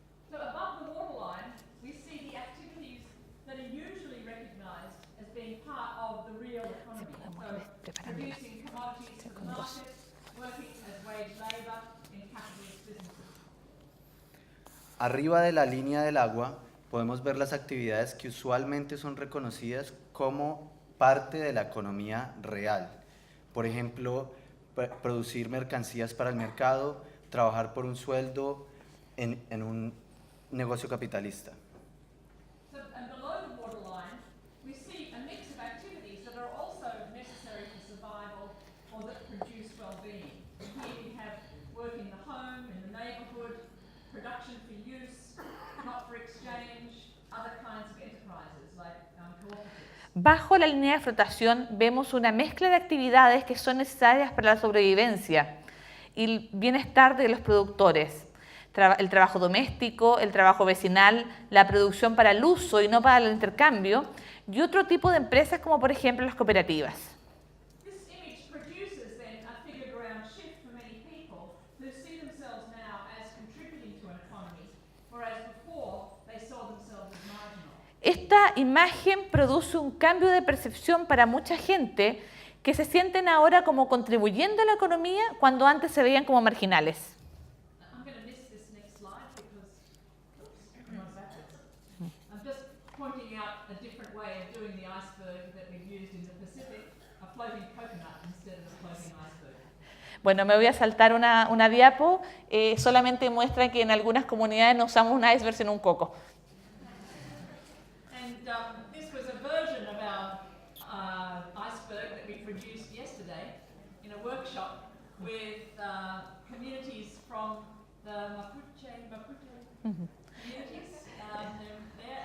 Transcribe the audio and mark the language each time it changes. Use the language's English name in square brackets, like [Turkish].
[English] So above the waterline, we see the activities that are usually recognized as being part of the real economy. So producing commodities for the market, working as wage labor in capitalist businesses. [Spanish] Arriba de la línea del agua podemos ver las actividades que usualmente son reconocidas como parte de la economía real. Por ejemplo, producir mercancías para el mercado, trabajar por un sueldo en un negocio capitalista. [English] So, and below the waterline, we see a mix of activities that are also necessary for survival or that produce well-being. Here we have work in the home, in the neighbourhood, production for use, not for exchange, other kinds of enterprises like cooperatives. [Spanish] Bajo la línea de flotación vemos una mezcla de actividades que son necesarias para la sobrevivencia y el bienestar de los productores. El trabajo doméstico, el trabajo vecinal, la producción para el uso y no para el intercambio, y otro tipo de empresas como por ejemplo las cooperativas. [English] This image produces then a figure ground shift for many people who see themselves now as contributing to an economy, whereas before they saw themselves as marginal. [Spanish] Esta imagen produce un cambio de percepción para mucha gente que se sienten ahora como contribuyendo a la economía cuando antes se veían como marginales. [English] I'm going to miss this next slide because I'm on backwards. I'm just pointing out a different way of doing the iceberg that we've used in the Pacific, a floating coconut instead of a floating [Spanish] Bueno, me voy a saltar una diapo, solamente muestra que en algunas comunidades no usamos un iceberg sino un coco. [English] And this was a version of our iceberg that we produced yesterday in a workshop with communities from the Mapuche communities there.